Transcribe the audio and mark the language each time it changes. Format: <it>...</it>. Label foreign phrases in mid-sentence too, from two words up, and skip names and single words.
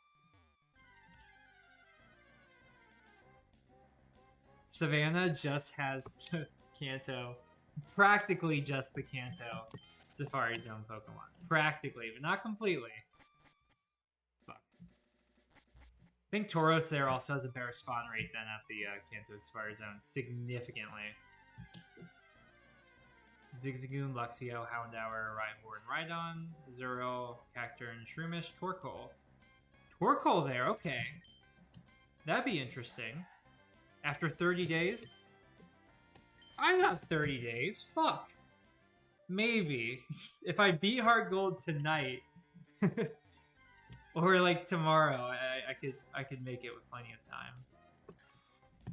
<en>Savannah just has the Kanto, practically just the Kanto Safari Zone Pokemon. Practically, but not completely. Fuck. I think Tauros there also has a better spawn rate than at the Kanto Safari Zone, significantly. Zigzagoon, Luxio, Houndour, Rhyhorn, Rhydon, Zero, Cacturne, Shroomish, Torkoal. Torkoal there, okay. That'd be interesting. After 30 days? I got 30 days. Fuck. Maybe. If I beat Hard Gold tonight, or like tomorrow, I could make it with plenty of time.</en>